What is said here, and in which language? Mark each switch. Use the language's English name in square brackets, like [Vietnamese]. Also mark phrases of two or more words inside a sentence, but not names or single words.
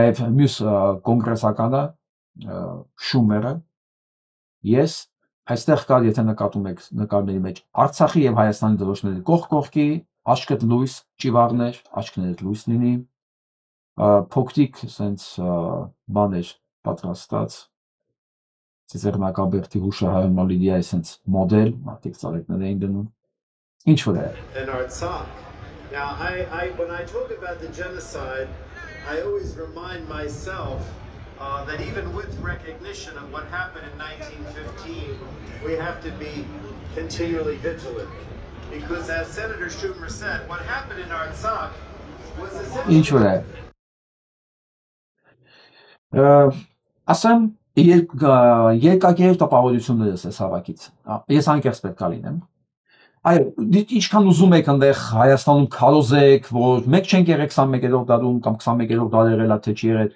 [Armenian] նաև մյուս կոնգրեսականը Շումերը, ես այստեղ կար, եթե նկատում եք նկարների մեջ, Արցախի եւ Հայաստանի դրոշները կողք կողքի, աչքդ լույս ճիվառներ, աչքներդ լույս լինի, փոքրիկ սենց բաներ պատրաստած, Ծիծեռնակաբերդի հուշահայրն Լիդիա այսենց մոդել, մարդիկ ծառիկներ էին դնում, ինչ որ է։ [English] Now, when I talk about the genocide, I always remind myself that even with recognition of what happened in 1915, we have to be continually vigilant. Because as Senator Schumer said, what happened in Artsakh was essentially... [Armenian] Ինչ որ է։ Ասեմ, երկակերտ տպավորություններս ես հավաքից, ես անկեղծ պետք է լինեմ, այո, ինչքան ուզում եք ընդեղ Հայաստանում քարոզեք, որ մեկ չենք եղել 21-րդ դարում կամ 21-րդ դարը եղել է թե չի եղել,